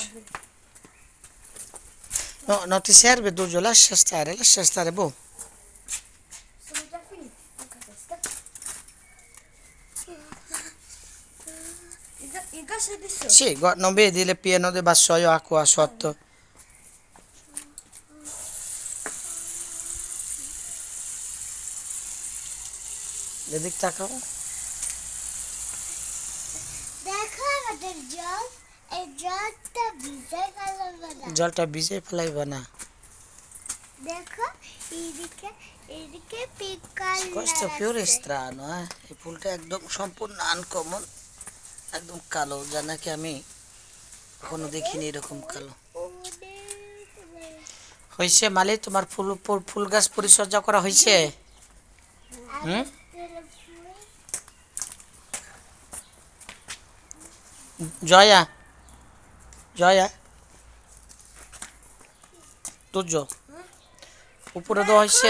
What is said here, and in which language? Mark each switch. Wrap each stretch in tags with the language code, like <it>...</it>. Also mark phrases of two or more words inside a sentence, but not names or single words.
<it>No, non ti serve, Giorgio, lascia stare, boh. Sono già finito. Il gas è di sotto. Sì, non vedi il pieno del vassoio acqua sotto?</it> <bn>এদিক তাকাও। দেখো আমাদের জল, এই জলটা ভিজে ফেলাবো না। জলটা ভিজে ফেলাইবা না। দেখো এদিকে পিঙ্ক কালার।</bn> <it>Questo fiore è strano, eh?</it> <bn>এই ফুলটা একদম সম্পূর্ণ আনকমন, একদম কালো, যা নাকি আমি কখনো দেখিনি এরকম কালো। হয়েছে মালি, তোমার ফুল গাছ পরিচর্যা করা হয়েছে? হুম? জয়া তুর্য উপরে দেওয়া হয়েছে?</bn>